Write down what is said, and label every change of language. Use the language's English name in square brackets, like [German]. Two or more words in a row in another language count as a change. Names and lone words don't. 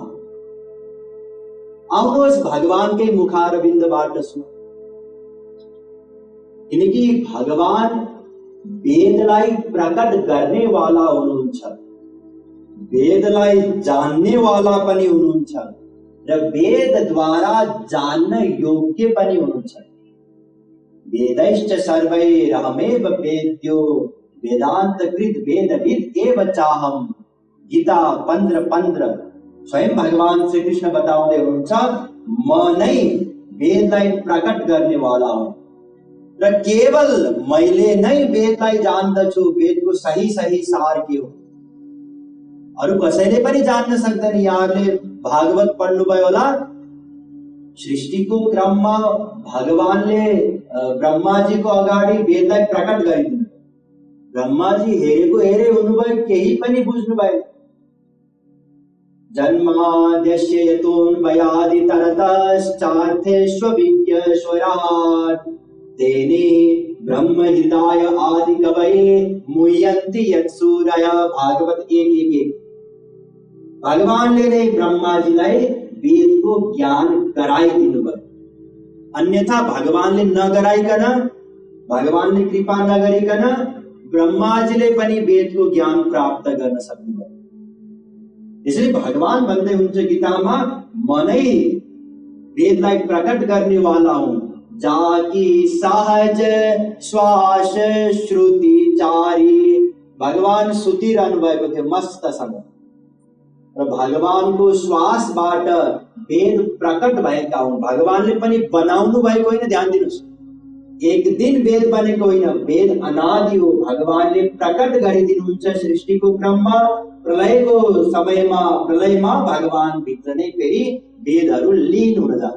[Nepali] आउनुहोस् भगवानकै मुखारविन्दबाट सुनौं, किनकि भगवान वेदलाई प्रकट गर्ने वाला हुनुहुन्छ, वेदलाई जान्ने वाला पनि हुनुहुन्छ र वेदद्वारा जान्न योग्य पनि हुनुहुन्छ। [Sanskrit] वेदैश्च सर्वैरहमेव वेद्यो वेदान्तकृत वेदविद एव चाहम। [Nepali] गीता 15:15। स्वयं भगवान श्री कृष्ण बताउँदै हुनुहुन्छ म नै वेदलाई प्रकट गर्ने वाला हुँ र केवल मैले नै वेदलाई जान्दछु, वेदको सही सही सार के हो अरू कसैले पनि जान्न सक्दैन। यहाँले भागवत पढ्नुभयो होला, सृष्टिको क्रममा भगवानले ब्रह्माजीको अगाडि वेदलाई प्रकट गरिदिनु। ब्रह्माजी हेरेको हेरे हुनुभयो, केही पनि बुझ्नु भएन। [Sanskrit] जन्माद्यस्य यतोऽन्वयादितरतश्चार्थेष्वभिज्ञस्वराट् तेने ब्रह्म हृदय आदि कवये मुह्यन्ति यत्सूरयः। [Nepali] भागवत 1:1। भगवानले नै ब्रह्माजीलाई वेदको ज्ञान गराइदिनु भयो, अन्यथा भगवानले नगराइकन, भगवानले कृपा नगरिकन ब्रह्माजीले पनि वेदको ज्ञान प्राप्त गर्न सक्नुभयो। यसैले भगवान भन्दै हुनुहुन्छ गीतामा म नै वेदलाई प्रकट गर्ने वाला हुँ। [Awadhi] जाकी सहज श्वास श्रुति चारी। [Nepali] भगवान सुतिरहनु भएको थियो मस्तसँग र भगवानको श्वासबाट वेद प्रकट भएका हुन्। भगवानले पनि बनाउनु भएको होइन, ध्यान दिनुहोस्, एक दिन वेद बनेको होइन, वेद अनादि हो। भगवानले प्रकट गरिदिनुहुन्छ सृष्टिको क्रममा, प्रलयको समयमा, प्रलयमा भगवान भित्र नै फेरि वेदहरू लीन हुन जान्छ।